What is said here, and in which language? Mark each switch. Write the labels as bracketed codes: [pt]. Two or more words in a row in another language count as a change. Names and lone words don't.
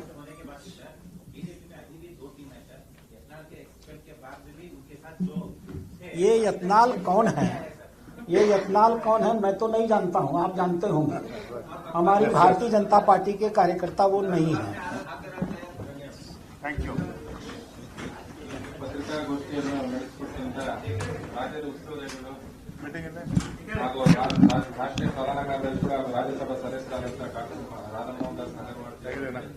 [hi] होने के बाद बीजेपी में अभी भी 2 टीम है सर, यत्नाल के एक्सपेक्ट के बाद भी उनके साथ जो ये यत्नाल कौन है? ये यत्नाल कौन है? मैं तो नहीं जानता हूं, आप जानते होंगे। हमारी भारतीय जनता पार्टी के कार्यकर्ता वो नहीं है। [en] thank you. [kn] ಪತ್ರಿಕಾಗೋಷ್ಠಿಯನ್ನು ನಡೆಸಿಕೊಟ್ಟಂತ ರಾಜ್ಯದ ಉಸ್ತುವಾರಿಗಳು मीटिंग ಹಾಗೂ ರಾಷ್ಟ್ರೀಯ ಸಲಹೆಗಾರರು ಕೂಡ ರಾಜ್ಯಸಭಾ ಸದಸ್ಯರಾದಂತಹ ರಾಧಾಮೋಹನ್ ದಾಸ್ ನಗರ್ವಾಡ್